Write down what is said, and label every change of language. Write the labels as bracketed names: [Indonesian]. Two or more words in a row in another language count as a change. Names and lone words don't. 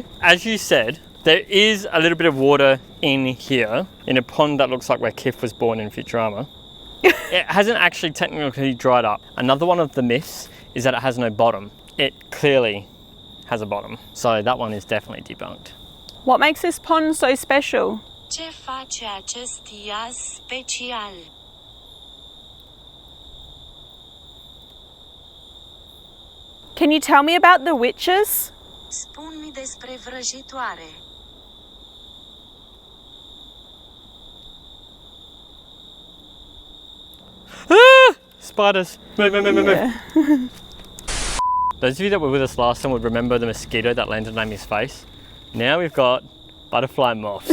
[English] As you said, there is a little bit of water in here, in a pond that looks like where Kif was born in Futurama. It hasn't actually technically dried up. Another one of the myths is that it has no bottom. It clearly has a bottom. So that one is definitely debunked. What makes this pond so special? [Romanian] Ce face acest iaz special? [English] Can you tell me about the witches? [Romanian] Spun-mi despre vrăjitoare. [English] Ah! Spiders. Move, move, move, move, Yeah. move. Those of you that were with us last time would remember the mosquito that landed on Amy's face. Now we've got butterfly moths.